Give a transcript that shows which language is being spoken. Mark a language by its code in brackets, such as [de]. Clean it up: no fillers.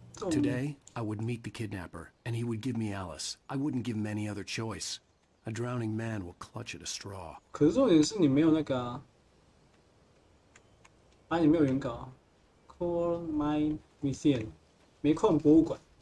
[en] Today, I would meet the kidnapper, and he would give me Alice. I wouldn't give him any other choice. A drowning man will clutch at a straw. [zh] 可是重点是你没有那个啊，你没有原稿啊。 Coal Mine Museum， 煤矿博物馆。